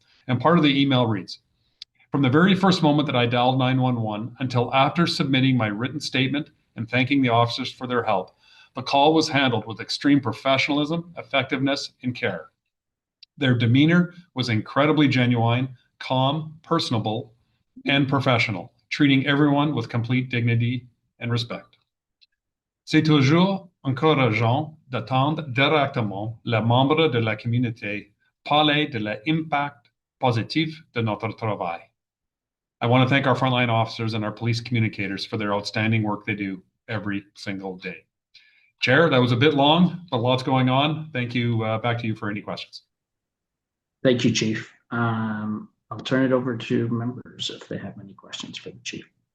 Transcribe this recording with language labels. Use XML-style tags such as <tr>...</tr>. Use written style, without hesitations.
<en>And part of the email reads, "From the very first moment that I dialed 911 until after submitting my written statement and thanking the officers for their help, the call was handled with extreme professionalism, effectiveness, and care. Their demeanor was incredibly genuine, calm, personable, and professional, treating everyone with complete dignity and respect.</en> <fr>C'est toujours encourageant d'attendre directement les membres de la communauté parler de l'impact positif de notre travail."</fr> <en>I want to thank our frontline officers and our police communicators for their outstanding work they do every single day. Chair, that was a bit long, but lots going on. Thank you. Back to you for any questions. Thank you, Chief. I'll turn it over to members if they have any questions for the Chief.</en>